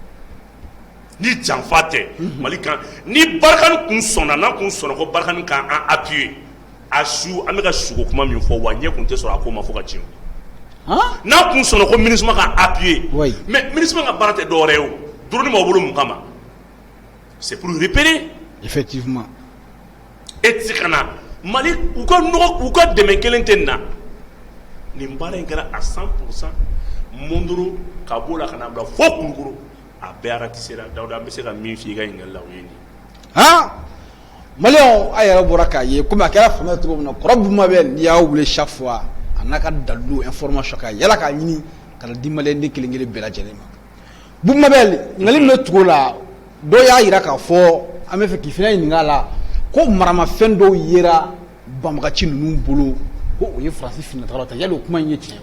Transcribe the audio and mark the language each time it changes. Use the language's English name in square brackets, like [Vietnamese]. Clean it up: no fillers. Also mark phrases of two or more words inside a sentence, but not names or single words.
[Bambara] ni janfa tɛ Mali kan ni Barkhane kun sɔnna n'an kun sɔnna ko Barkhane kan an appuyer a su an bɛ ka sugo kuma min fɔ wa ɲɛ kun tɛ sɔrɔ a ko ma fo ka tiɲɛ n'a kun sɔnna ko MINUSMA kan [French] appuyer mais [Bambara] MINUSMA ka baara tɛ dɔwɛrɛ ye o drone b'aw bolo mun kama [French] c'est pour repérer [Bambara] effectivement e tɛ se ka na Mali u ka dɛmɛ kelen tɛ nin na nin baara in kɛra à 100% Mondoro ka b'o la ka na bila fo Kulukoro a bɛɛ ratisser Dawuda an bɛ se ka min f'i ka ɲininkali la o ye nin Maliyɛnw a yɛrɛ bɔra k'a ye komi a kɛra faamuya cogo min na kɔrɔ Bumabel n'i y'a wele [French] chaque fois [Bambara] a n'a ka dalilu information k'a yala k'a ɲini ka na di Maliyɛnden kelen kelen bɛɛ lajɛlen ma Bumabel ɲininkali min bɛ tugu o la dɔw y'a jira k'a fɔ an bɛ fɛ k'i fana ɲininka a la ko maramafɛn dɔw yera banbagaci ninnu bolo ko o ye Faransi finɛtagaw ta yali o kuma in ye tiɲɛ ye